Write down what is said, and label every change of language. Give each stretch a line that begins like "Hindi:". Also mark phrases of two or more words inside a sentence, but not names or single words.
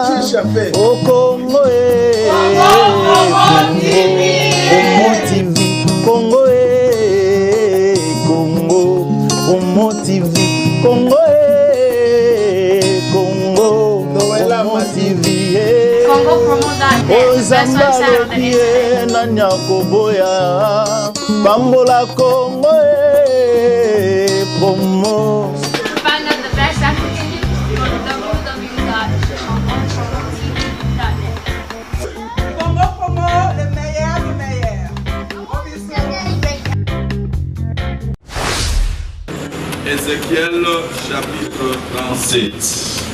French: Au Congo, Congo, Congo, Congo TV, Congo, Congo, Congo TV, Congo promo Zambie, Nanya Koboya, Bambola Congo, promo.
English: Find out the best African music on www.chansonpromo.net.
French: Congo promo, le meilleur du meilleur. Ézéchiel chapitre 37.